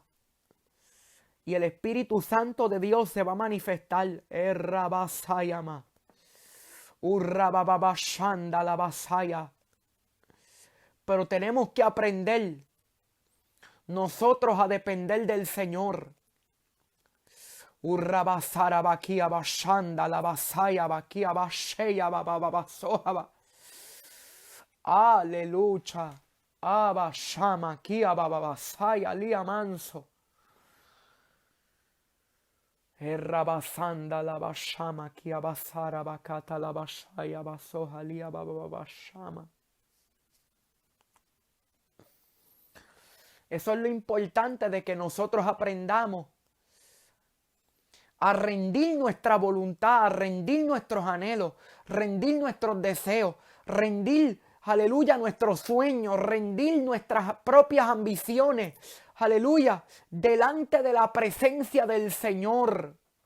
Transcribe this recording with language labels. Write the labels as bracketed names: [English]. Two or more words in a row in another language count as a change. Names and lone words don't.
[Spanish] Y el Espíritu Santo de Dios se va a manifestar. Pero tenemos que aprender nosotros a depender del Señor. Aleluya. Abashama kia bababasaya lia manso. Errabasanda la bashama kia basara bakata la bashaya basoha lia bababashama. Eso es lo importante, de que nosotros aprendamos a rendir nuestra voluntad, a rendir nuestros anhelos, rendir nuestros deseos, rendir, aleluya, nuestros sueños, rendir nuestras propias ambiciones, aleluya, delante de la presencia del Señor.